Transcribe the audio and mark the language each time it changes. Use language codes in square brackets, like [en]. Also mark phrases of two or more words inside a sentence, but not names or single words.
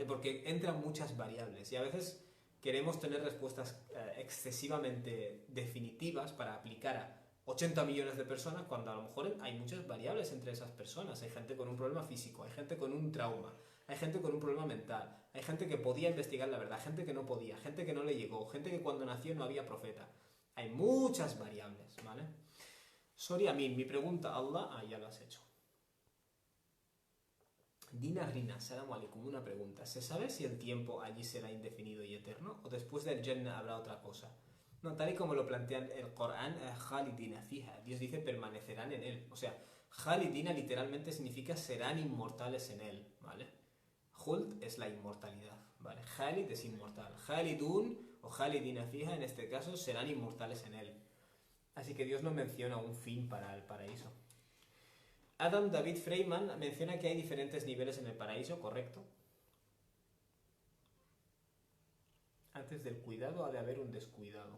[es] Porque entran muchas variables, y a veces queremos tener respuestas excesivamente definitivas para aplicar a 80 millones de personas, cuando a lo mejor hay muchas variables entre esas personas. Hay gente con un problema físico, hay gente con un trauma, hay gente con un problema mental, hay gente que podía investigar la verdad, gente que no podía, gente que no le llegó, gente que cuando nació no había profeta. Hay muchas variables, ¿vale? Sorry, Amin, mi pregunta, Allah, ya lo has hecho. Dina Rina, [ar] سلام عليكم, [es] una pregunta. ¿Se sabe si el tiempo allí será indefinido y eterno? ¿O después del Jannah habrá otra cosa? No, tal y como lo plantean el Corán, [ar] خالدين فيها. [es] Dios dice permanecerán en él. O sea, Khalidina literalmente significa serán inmortales en él, ¿vale? Khuld es la inmortalidad, ¿vale? Khalid es inmortal. [ar] Khalidun o خالدين فيها, [es] en este caso, serán inmortales en él. Así que Dios no menciona un fin para el paraíso. Adam David Freeman menciona que hay diferentes niveles en el paraíso, correcto. Antes del cuidado ha de haber un descuidado.